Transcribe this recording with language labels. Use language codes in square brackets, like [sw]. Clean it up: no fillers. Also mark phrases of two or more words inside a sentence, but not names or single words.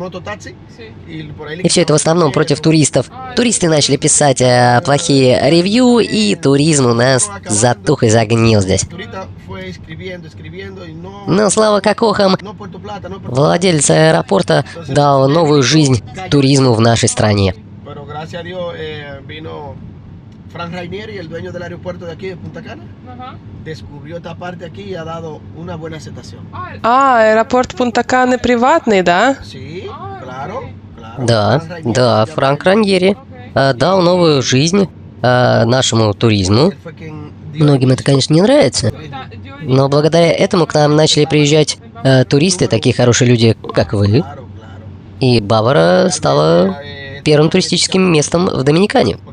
[ru] И все это в основном против туристов. Туристы начали писать плохие ревью, и туризм у нас затух и загнил здесь. Но слава кокохам, владелец аэропорта дал новую жизнь туризму в нашей стране. [es] Frank Rainieri, el dueño del aeropuerto de aquí de Punta Cana, descubrió esta parte aquí y ha dado una buena aceptación. [ru] Аэропорт Пунта-Каны приватный, да? [es] Sí, claro, claro. [ru] Да, Франк Раньери дал новую жизнь нашему туризму. Многим это, конечно, не нравится, но благодаря этому к нам начали приезжать туристы, такие хорошие люди, как вы. И Бавара стала первым туристическим местом в Доминикане.